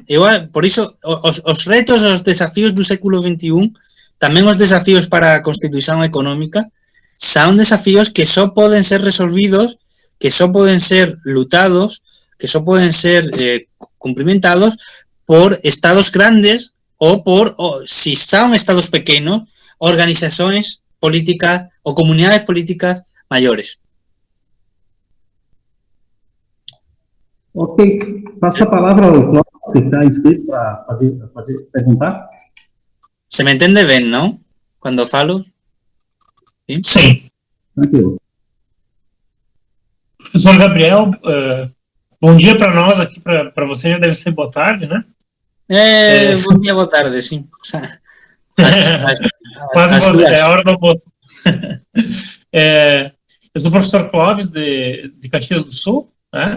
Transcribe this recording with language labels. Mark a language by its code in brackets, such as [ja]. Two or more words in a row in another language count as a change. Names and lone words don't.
[gl] Por iso, os retos, os desafíos do século XXI, tamén os desafíos para a constitución económica, son desafíos que só poden ser resolvidos, que só poden ser lutados, que só poden ser cumplimentados por estados grandes ou si son estados pequenos, organizacións políticas ou comunidades políticas maiores. [pt] Ok, passo a palavra ao Cláudio, que está inscrito para perguntar. [gl] Se me entende ben, non? Cando falo? Sí. Tranquilo. [pt] Professor Gabriel, bom dia para nós aqui, para você já deve ser boa tarde, né? Bom dia, boa tarde, sim. Quase é a hora do almoço. Eu sou o professor Clóvis, de Caxias do Sul, né?